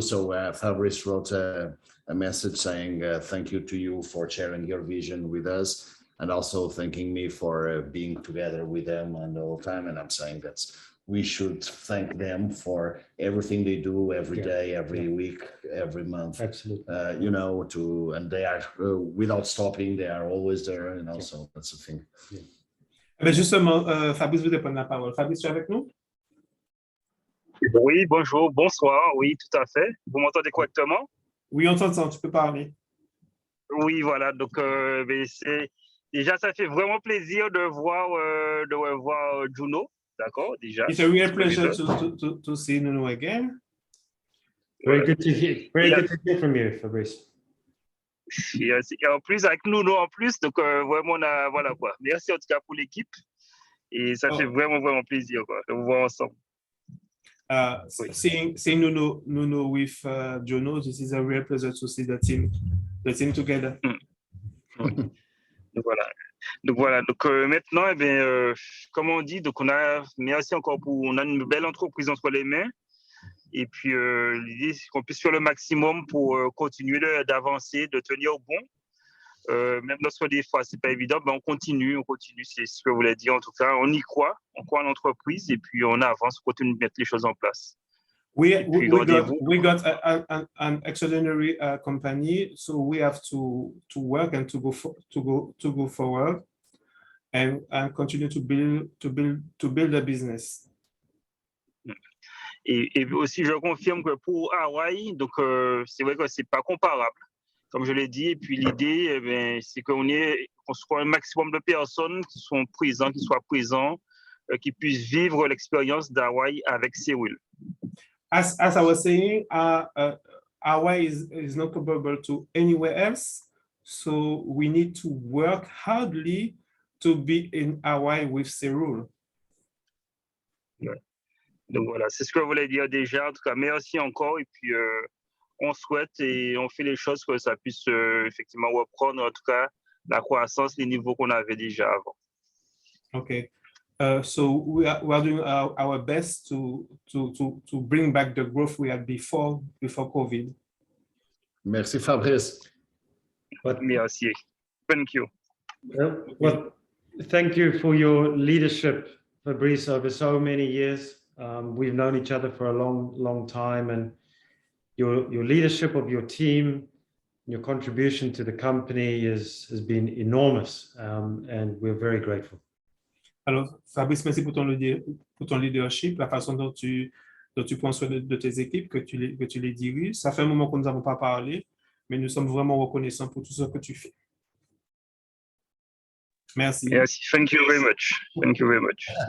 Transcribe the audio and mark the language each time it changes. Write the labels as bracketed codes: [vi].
[en] So Fabrice wrote a message saying thank you to you for sharing your vision with us and also thanking me for being together with them and the whole time. And I'm saying that we should thank them for everything they do every day, every week, every month. Absolutely. You know, and they are without stopping, they are always there, and also that's the thing. [fr] Mais justement, Fabrice vous prendre la parole. Fabrice, tu es avec nous? Oui, bonjour, bonsoir, oui, tout à fait. Vous m'entendez correctement? Oui, on t'entend, tu peux parler. Oui, voilà, donc déjà, ça fait vraiment plaisir de voir Juno, d'accord, déjà. [en] It's a real pleasure to see Nuno again. Very good to hear from you, Fabrice. [fr] Et en plus, avec Nuno en plus, donc vraiment, voilà quoi. Merci en tout cas pour l'équipe. Et ça fait vraiment, vraiment plaisir quoi, de vous voir ensemble. [en] Seeing Nuno with Juno, this is a real pleasure to see the team together. [fr] Donc voilà. Donc maintenant, comme on dit, donc merci encore on a une belle entreprise entre les mains. Et puis l'idée, c'est qu'on puisse faire le maximum pour continuer d'avancer, de tenir bon. Même lorsque des fois, c'est pas évident, on continue, c'est ce que vous voulez dire. En tout cas, on y croit, on croit en l'entreprise et puis on avance, on continue de mettre les choses en place. [en] We got an extraordinary company, so we have to work and to go forward and continue to build a business. [fr] Et aussi, je confirme que pour Hawaï, donc c'est vrai que c'est pas comparable, comme je l'ai dit. Et puis l'idée, c'est qu'on soit un maximum de personnes qui soient présents, qui puissent vivre l'expérience d'Hawaï avec Séoul. [en] As I was saying, Hawaii is not comparable to anywhere else, so we need to work hardly to be in Hawaii with Seoul. [fr] Ouais. Donc voilà, c'est ce que je voulais dire déjà. En tout cas, merci encore. Et puis, on souhaite et on fait les choses que ça puisse effectivement reprendre, en tout cas, la croissance, les niveaux qu'on avait déjà avant. [en] Okay. So we are doing our best to bring back the growth we had before COVID. [fr] Merci, Fabrice. [en] Merci. Thank you. Well, thank you for your leadership, Fabrice, over so many years. We've known each other for a long time, and your leadership of your team, your contribution to the company has been enormous, and we're very grateful. [fr] Alors, Fabrice, merci pour ton leadership, la façon dont tu prends soin de tes équipes, que tu les diriges. Ça fait un moment que nous n'avons pas parlé, mais nous sommes vraiment reconnaissants pour tout ce que tu fais. Merci. [en] Merci. Thank you very much. Thank you very much.